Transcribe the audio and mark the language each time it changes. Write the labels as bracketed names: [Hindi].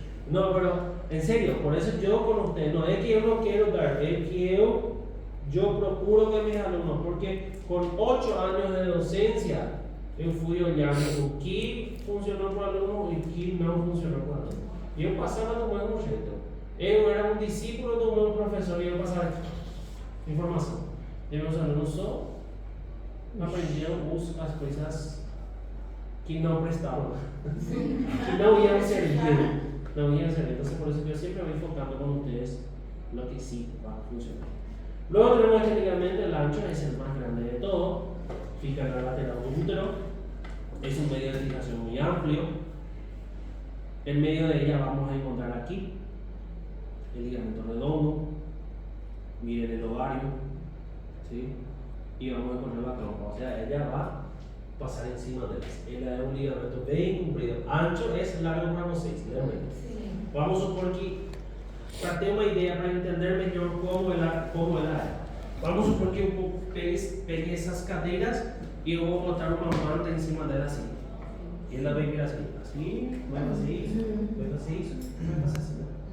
[Spanish] No, pero en serio, por eso yo con usted, no es que yo no quiero dar, es que yo procuro que mis alumnos, porque con 8 años de docencia, yo fui [Portuguese] olhando [Spanish] qué funcionó para el alumno y qué no funcionó para el alumno. Yo pasaba a tomar un reto. [Portuguese] Eu era [Spanish] un discípulo de un profesor y yo pasaba información. [Portuguese] Y meus alunos só aprendiam as coisas que não prestavam, que não iam servir. [Spanish] Entonces, por eso yo siempre voy enfocando con ustedes lo que sí va a funcionar. Luego tenemos este ligamento, el ancho, es el más grande de todo. Fija en la lateral del útero. Es un medio de fijación muy amplio. En medio de ella vamos a encontrar aquí el ligamento redondo. Miren el ovario, ¿sí? Y vamos a encontrar la trompa. O sea, ella va a pasar encima de él. Ella es un ligamento bien [Portuguese] comprido. [Spanish] Ancho es largo [Portuguese] para vocês, [Spanish] ¿verdad? [Portuguese] Vamos a supor que, para ter uma ideia, para entender melhor como ela é. Vamos supor que eu peguei essas cadeiras e eu vou botar uma manta em cima dela assim. E ela vai vir assim, vai fazer isso, vai fazer isso, vai fazer assim.